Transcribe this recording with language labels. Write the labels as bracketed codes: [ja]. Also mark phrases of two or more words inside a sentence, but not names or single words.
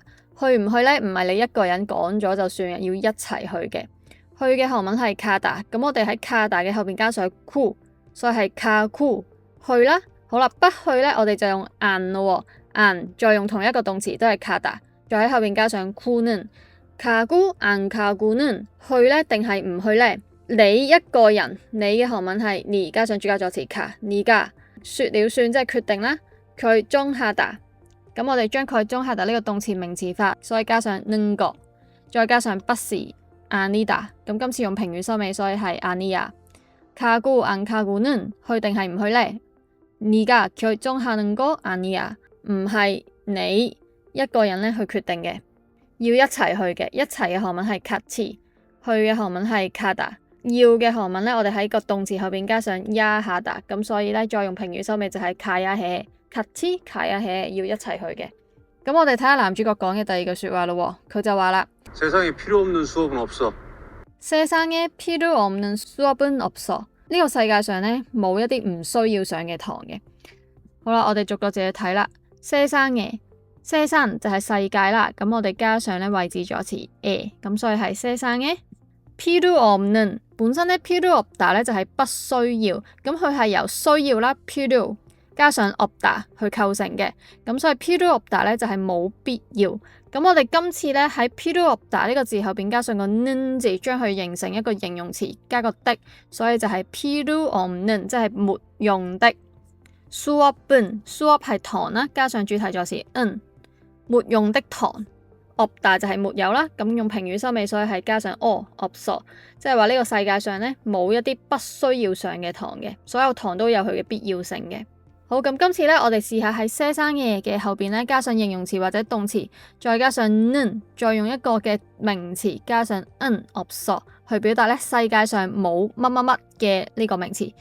[yue] 去唔去咧，唔係你一個人講咗就算，要一齊去嘅。去嘅韓文係가다，咁我哋喺가다嘅後邊加上구，所以係가구去啦。好啦，不去咧，我哋就用안咯，안再用同一個動詞都係가다，再喺後邊加上 [ko] 구는 가구 안 가구는 [yue] 去咧定係唔去咧？你一個人，你嘅韓文係你加上主格助詞가，你가說了算，即係決定啦。결정하다，咁我哋將결정하다呢個動詞名詞化，所以加上 [ko] 는 거， [yue] 再加上不是아니다，咁今次用評語收尾，所以係 아니야。 [ko] 가구 안 가구는 [yue] 去定係唔去呢？ [ko] 你 가 결정하는 거 아니야， [yue] 唔係你一個人咧去決定嘅，要一齊去嘅。一齊嘅韓文係같이，去嘅韓文係가다。要嘅韓文咧，我哋喺個動詞後邊加上야하다，咁所以咧再用評語收尾就係 [ko] 가야 해，같이 가야 해， [yue] 要一齊去嘅。咁我哋睇下男主角講嘅第2句說話咯，佢就話啦， [ko] 세상에 필요 없는 수업은 없어. 세상에 필요 없는 수업은 없어。 [yue] 呢個世界上咧冇一啲唔需要上嘅堂嘅。好啦，我哋逐個字去睇啦。 [ko] 세상에，세상 [yue] 就係世界啦，咁我哋加上咧位置助詞에，咁所以係 [ko] 세상에 필요 없는。 [yue] 本身咧 [ko] 필요 없다 [yue] 咧就係不需要，咁佢係由需要啦필요加上없다去構成嘅，咁所以 [ko] 필요 없다 [yue] 咧就係冇必要。咁我哋今次咧喺 [ko] 필요 없다 [yue] 呢個字後邊加上個는字，將佢形成一個形容詞加個的，所以就係 [ko] 필요 없는， [yue] 即係沒用的。 [ko] 수업은 수업 [yue] 係堂啦，加上主題助詞沒用的堂。없다就係沒有啦，咁用評語收尾，所以係加上없어，即係話呢個世界上咧冇一啲不需要上嘅堂嘅，所有堂都有佢嘅必要性嘅。好，咁今次咧我哋試下喺세상에嘅後邊咧加上形容詞或者動詞，再加上는，再用一個嘅名詞加上없어去表達咧世界上冇乜乜乜嘅呢個名詞。